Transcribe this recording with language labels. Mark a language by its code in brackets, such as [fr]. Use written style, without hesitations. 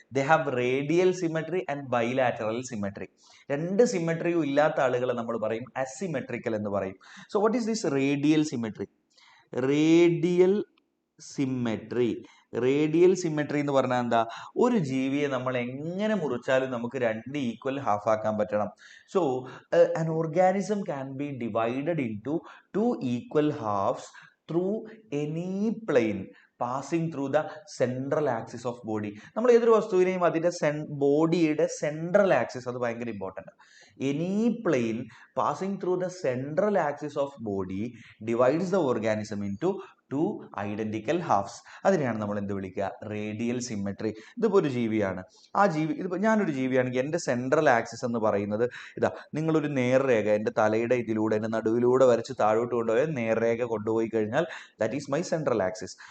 [en] They have radial symmetry and bilateral symmetry. [ml] രണ്ട് സിമ്മെട്രിയും ഇല്ലാത്ത ആളുകളെ നമ്മൾ പറയും അസിമെട്രിക്കൽ എന്ന് പറയും. [en] So what is this radial symmetry? Radial symmetry, radial symmetry [ml] എന്ന് പറഞ്ഞാൽ എന്താ? ഒരു ജീവിയെ നമ്മൾ എങ്ങനെ മുറിച്ചാലും നമുക്ക് രണ്ട് ഈക്വൽ ഹാഫ് ആക്കാൻ പറ്റണം. [en] So an organism can be divided into two equal halves through any plane passing through the central axis of body. [ml] നമ്മൾ ഏതൊരു വസ്തുവിനെയും അതിന്റെ ബോഡിയുടെ സെൻട്രൽ ആക്സിസ്, അത് ഭയങ്കര important. [en] Any plane passing through the central axis of body divides the organism into identical halves. [ml] അതിനെയാണ് നമ്മൾ എന്ത് വിളിക്കുക? Radial symmetry. ഇതിപ്പോൾ ഒരു ജീവിയാണ്, ആ ജീവി ഇതിപ്പോൾ ഞാനൊരു ജീവിയാണെങ്കിൽ എൻ്റെ സെൻട്രൽ ആക്സിസ് എന്ന് പറയുന്നത് ഇതാ, നിങ്ങളൊരു നേർരേഖ എൻ്റെ തലയുടെ ഇതിലൂടെ എൻ്റെ നടുവിലൂടെ വരച്ച് താഴോട്ട് കൊണ്ടുപോയ നേർരേഖ കൊണ്ടുപോയി കഴിഞ്ഞാൽ [en] That is my central axis.